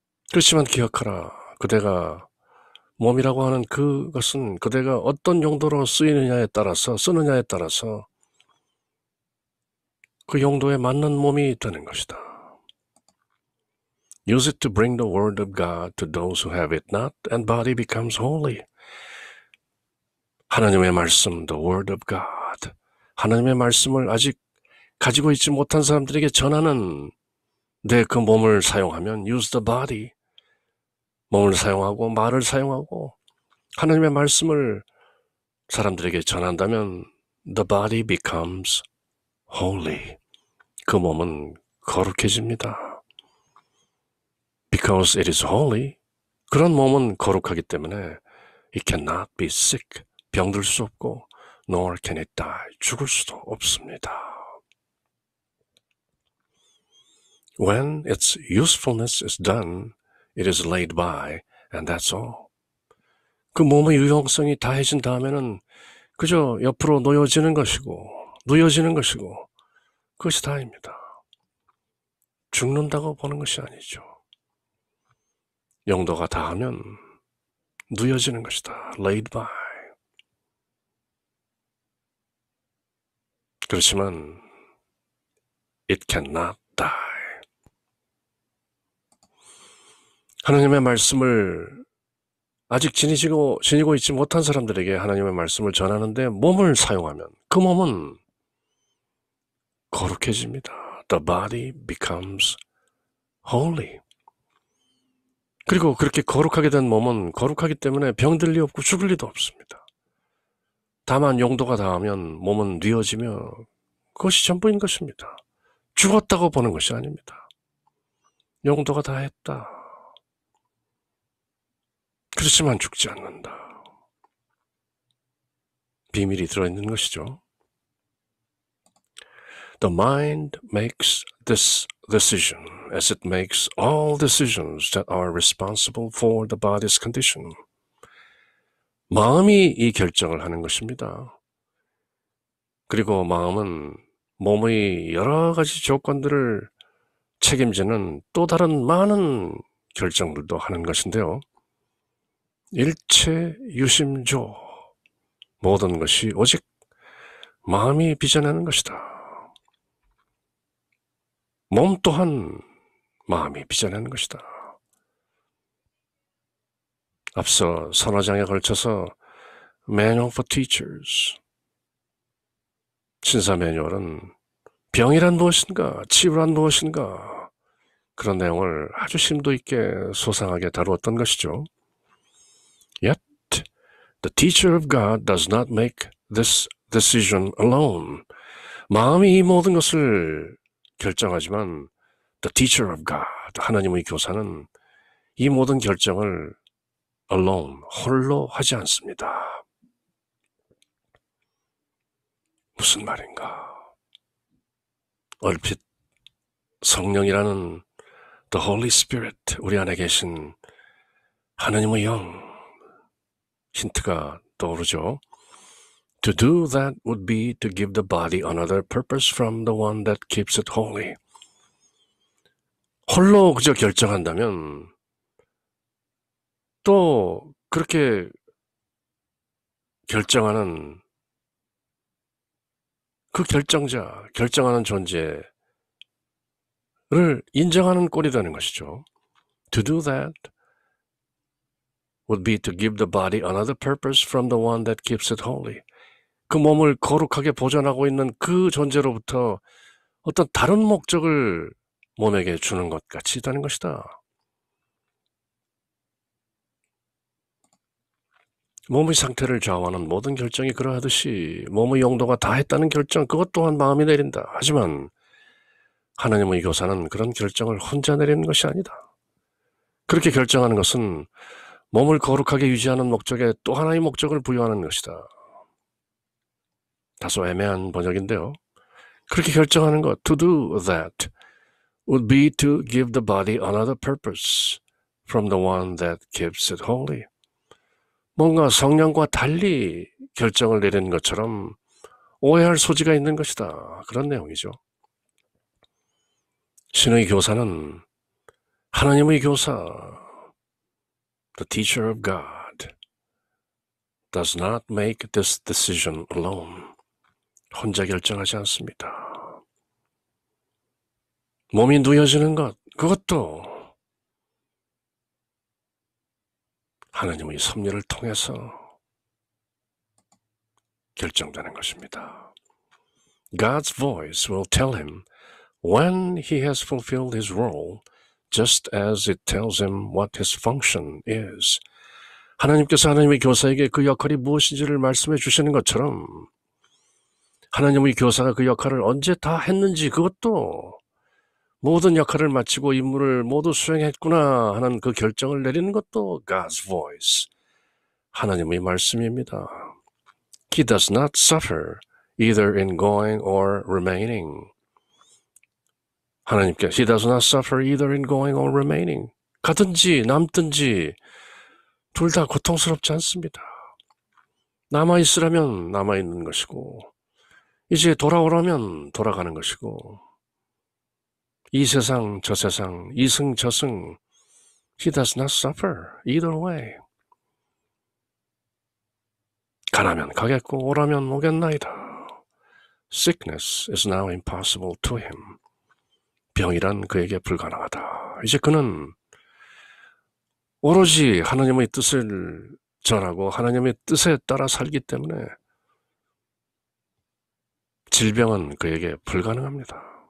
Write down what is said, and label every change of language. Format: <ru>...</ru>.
<ko>그렇지만 기억하라. 그대가 몸이라고 하는 그것은 그대가 어떤 용도로 쓰느냐에 따라서 그 용도에 맞는 몸이 되는 것이다.</ko> <en>Use it to bring the word of God to those who have it not, and body becomes holy.</en> <ko>하나님의 말씀,</ko> <en>the word of God.</en> <ko>하나님의 말씀을 아직 가지고 있지 못한 사람들에게 전하는 내 그 몸을 사용하면</ko> <en>use the body.</en> <ko>몸을 사용하고 말을 사용하고 하나님의 말씀을 사람들에게 전한다면</ko> <en>the body becomes holy.</en> <ko>그 몸은 거룩해집니다.</ko> <en>Because it is holy.</en> <ko>그런 몸은 거룩하기 때문에</ko> <en>it cannot be sick.</en> <ko>병들 수 없고</ko> <en>nor can it die.</en> <ko>죽을 수도 없습니다.</ko> <en>When its usefulness is done, it is laid by, and that's all.</en> <ko>그 몸의 유용성이 다해진 다음에는 그저 옆으로 누워지는 것이고 그것이 다입니다. 죽는다고 보는 것이 아니죠. 용도가 다하면 누워지는 것이다.</ko> <en>laid by.</en> <ko>그렇지만</ko> <en>it cannot die.</en> <ko>하나님의 말씀을 아직 지니고 있지 못한 사람들에게 하나님의 말씀을 전하는데 몸을 사용하면 그 몸은 거룩해집니다.</ko> <en>The body becomes holy.</en> <ko>그리고 그렇게 거룩하게 된 몸은 거룩하기 때문에 병들 리 없고 죽을 리도 없습니다. 다만 용도가 다하면 몸은 뉘어지며 그것이 전부인 것입니다. 죽었다고 보는 것이 아닙니다. 용도가 다했다. 그렇지만 죽지 않는다. 비밀이 들어있는 것이죠.</ko> <en>The mind makes this decision as it makes all decisions that are responsible for the body's condition.</en> <ko>마음이 이 결정을 하는 것입니다. 그리고 마음은 몸의 여러 가지 조건들을 책임지는 또 다른 많은 결정들도 하는 것인데요. 일체 유심조, 모든 것이 오직 마음이 빚어내는 것이다. 몸 또한 마음이 빚어내는 것이다. 앞서 서너 장에 걸쳐서 Manual for Teachers, 신사 매뉴얼은 병이란 무엇인가, 치유란 무엇인가, 그런 내용을 아주 심도 있게 소상하게 다루었던 것이죠.</ko> <en>Yet, the teacher of God does not make this decision alone.</en> <ko>마음이 이 모든 것을 결정하지만</ko> <en>the teacher of God,</en> <ko>하나님의 교사는 이 모든 결정을</ko> <en>alone,</en> <ko>홀로 하지 않습니다. 무슨 말인가? 얼핏 성령이라는</ko> <en>the Holy Spirit,</en> <ko>우리 안에 계신 하나님의 영, 힌트가 떠오르죠.</ko> <en>To do that would be to give the body another purpose from the one that keeps it holy.</en> <ko>홀로 그저 결정한다면 또 그렇게 결정하는 그 결정하는 존재를 인정하는 꼴이 되는 것이죠.</ko> <en>To do that would be to give the body another purpose from the one that keeps it holy.</en> <ko>그 몸을 거룩하게 보존하고 있는 그 존재로부터 어떤 다른 목적을 몸에게 주는 것 같이 있다는 것이다. 몸의 상태를 좌우하는 모든 결정이 그러하듯이 몸의 용도가 다했다는 결정, 그것 또한 마음이 내린다. 하지만 하나님의 교사는 그런 결정을 혼자 내리는 것이 아니다. 그렇게 결정하는 것은 몸을 거룩하게 유지하는 목적에 또 하나의 목적을 부여하는 것이다. 다소 애매한 번역인데요. 그렇게 결정하는 것,</ko> <en>to do that, would be to give the body another purpose from the one that keeps it holy.</en> <ko>뭔가 성령과 달리 결정을 내리는 것처럼 오해할 소지가 있는 것이다. 그런 내용이죠. 신의 교사는 하나님의 교사,</ko> <en>the teacher of God, does not make this decision alone.</en> <ko>혼자 결정하지 않습니다. 몸이 누여지는 것, 그것도 하나님의 섭리를 통해서 결정되는 것입니다.</ko> <en>God's voice will tell him when he has fulfilled his role, just as it tells him what his function is.</en> <ko>하나님께서 하나님의 교사에게 그 역할이 무엇인지를 말씀해 주시는 것처럼 하나님의 교사가 그 역할을 언제 다 했는지, 그것도 모든 역할을 마치고 임무를 모두 수행했구나 하는 그 결정을 내리는 것도</ko> <en>God's voice,</en> <ko>하나님의 말씀입니다.</ko> <en>He does not suffer either in going or remaining.</en> <ko>하나님께</ko> <en>He does not suffer either in going or remaining.</en> <ko>가든지 남든지 둘 다 고통스럽지 않습니다. 남아있으라면 남아있는 것이고 이제 돌아오라면 돌아가는 것이고 이 세상 저 세상 이승 저승</ko> <en>He does not suffer either way.</en> <ko>가라면 가겠고 오라면 오겠나이다.</ko> <en>Sickness is now impossible to him.</en> <ko>병이란 그에게 불가능하다. 이제 그는 오로지 하나님의 뜻을 전하고 하나님의 뜻에 따라 살기 때문에 질병은 그에게 불가능합니다.</ko>